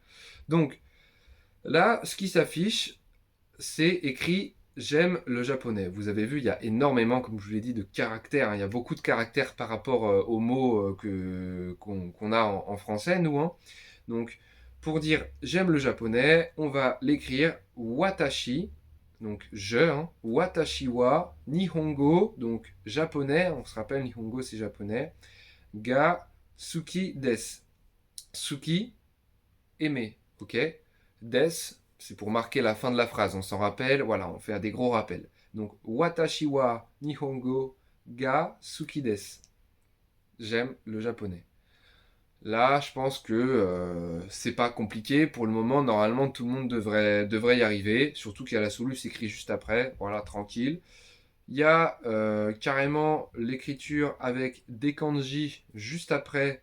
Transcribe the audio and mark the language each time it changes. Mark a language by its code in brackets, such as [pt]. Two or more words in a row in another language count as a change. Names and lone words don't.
[fr] Donc, là, ce qui s'affiche, c'est écrit j'aime le japonais. Vous avez vu, il y a énormément, comme je vous l'ai dit, de caractères. Hein. Il y a beaucoup de caractères par rapport aux mots qu'on a en français, nous. Hein. Donc, pour dire j'aime le japonais, on va l'écrire watashi, donc je, hein, [ja] 私は日本語, [fr] donc japonais, on se rappelle, nihongo c'est japonais, [ja] が好きです. [fr] Suki, aimer, ok. Des, c'est pour marquer la fin de la phrase, on s'en rappelle, voilà, on fait des gros rappels. Donc, [ja] 私は日本語が好きです. [fr] J'aime le japonais. Là, je pense que c'est pas compliqué. Pour le moment, normalement, tout le monde devrait y arriver. Surtout qu'il y a la solution écrit juste après. Voilà, tranquille. Il y a carrément l'écriture avec des kanji juste après.